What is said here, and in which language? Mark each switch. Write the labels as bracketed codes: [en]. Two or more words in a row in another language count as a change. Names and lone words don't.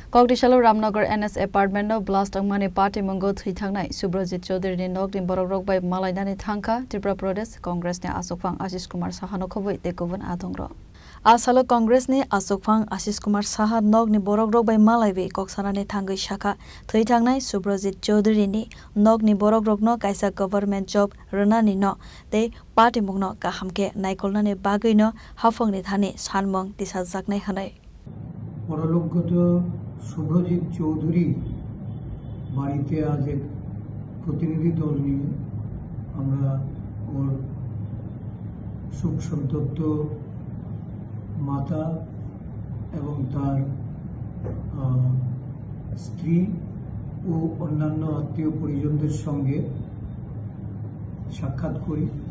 [trp] Kogdishalo Ramnagar NS apartment no blast angmani party mungo thithangnai Subrojit Chaudhary ni nok din borok bai malainani thangka Tripura Pradesh Congress ni Asokphang Ashish Kumar Saha no khoboi tekovan adongro Asalo Congress ni Asokphang Ashish Kumar Saha nok ni borok bai malaibe koksana ni thangai shakha thithangnai Subrojit Chaudhary ni nok ni borok no kaisa [en] government job [trp] runani no te party mungno kahamke naikolna ni bagui no hafang ni thani sanmong tisa jaknai hanai [bn] পরলোকগত শুভ্রজিৎ চৌধুরী বাড়িতে আজ এক প্রতিনিধি দল নিয়ে আমরা ওর সুখ সন্তপ্ত মাতা এবং তার স্ত্রী ও অন্যান্য আত্মীয় পরিজনদের সঙ্গে সাক্ষাৎ করি।